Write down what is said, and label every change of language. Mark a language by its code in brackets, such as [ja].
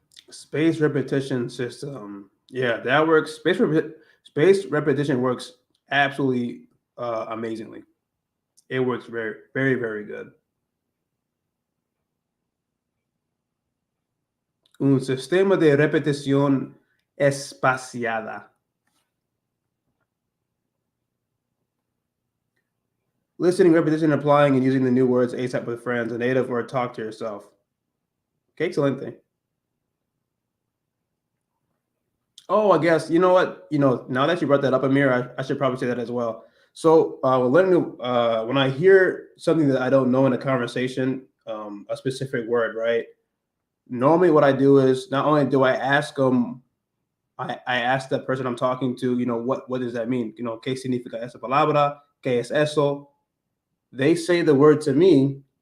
[en] Space repetition system. Yeah, that works. Space repetition works absolutely amazingly. It works very, very, very good. [es] Un sistema de repetición espaciada. [en] Listening, repetition, applying, and using the new words ASAP with friends, a native, or talk to yourself. Okay, excelente. Oh, I guess you know what? Now that you brought that up, Amir, I should probably say that as well. So, when I hear something that I don't know in a conversation, a specific word, right? Normally, what I do is not only do I ask them, I ask the person I'm talking to, what does that mean? [es] ¿Qué significa esa palabra? ¿Qué es eso? [en] They say the word to me,